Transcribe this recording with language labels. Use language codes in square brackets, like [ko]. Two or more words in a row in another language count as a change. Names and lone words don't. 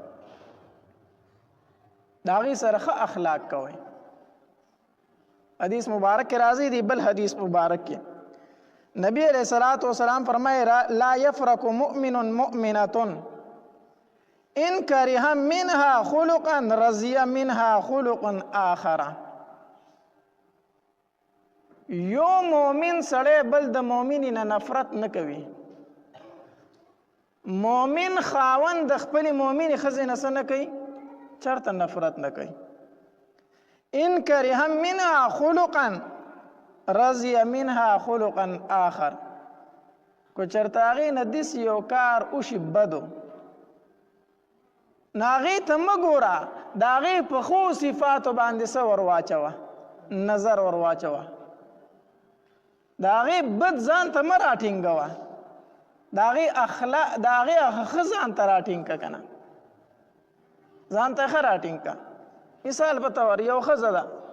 [ps] د هغې سره ښه اخلاق کوئ حدیث مبارک کې راځي دی بل حدیث مبارک کې نبی [ar] علیہ الصلوۃ والسلام [ps] فرمائے [ar] لا یفرق مؤمن مؤمنۃ ان کرہ منها خلقا رضی منها خلقا آخر [ps] یو مومن سړی بل د مومن نه نفرت نه کوي مومن خاوند د خپل مومن ښځې نه څه نه کوي چرته نفرت نه کوي [ar] ان کرہ منها خلقا رضی منها خلقا آخر [ps] کو چرته هغې نه داسې یو کار وشي بدو نو هغې ته مه ګوره د هغې په ښو صفاتو باندې څه ور واچوه نظر ور واچوه د هغې بد ځان ته مه راټینګوه د هغې ښه ځان ته راټینګ که که نه ځان ته ښه راټینګ که مثال په طور یو ښځه ده